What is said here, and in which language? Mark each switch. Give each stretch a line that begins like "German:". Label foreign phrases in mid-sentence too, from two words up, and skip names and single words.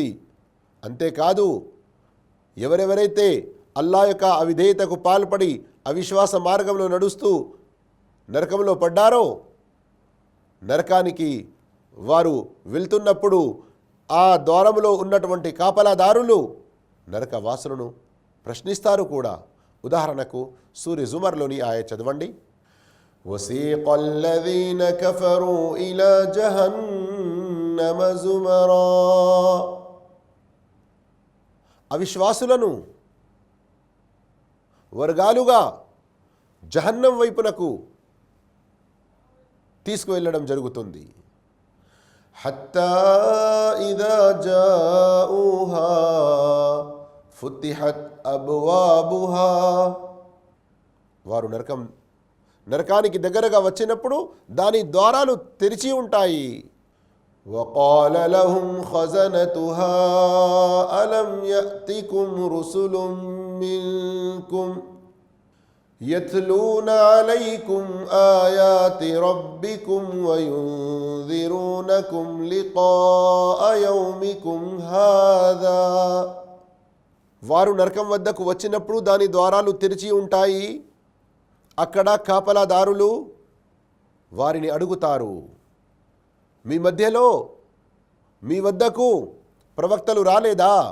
Telugu: అంతేకాదు, ఎవరెవరైతే అల్లా యొక్క అవిధేయతకు పాల్పడి అవిశ్వాస మార్గంలో నడుస్తూ నరకంలో పడ్డారో, నరకానికి వారు వెళ్తున్నప్పుడు ఆ ద్వారములో ఉన్నటువంటి కాపలాదారులు నరకవాసులను ప్రశ్నిస్తారు కూడా. ఉదాహరణకు సూర్య జుమర్లోని ఆయత చదవండి.
Arabic: وسيق الذين كفروا إلى جهنم زمرا.
Telugu: అవిశ్వాసులను వర్గాలుగా జహన్నం వైపునకు తీసుకువెళ్ళడం జరుగుతుంది.
Arabic: حتى إذا جاءوها فتحت أبوابها.
Telugu: వారు నరకానికి దగ్గరగా వచ్చినప్పుడు దాని ద్వారాలు తెరిచి ఉంటాయి.
Arabic: وقال لهم خزنتها ألم يأتكم رسل منكم يتلون عليكم آيات ربكم وينذرونكم لقاء يومكم هذا.
Telugu: వారు నరకం వద్దకు వచ్చినప్పుడు దాని ద్వారాలు తెరిచి ఉంటాయి. అక్కడ కాపలాదారులు వారిని అడుగుతారు, మీ వద్దకు ప్రవక్తలు రాలేదా?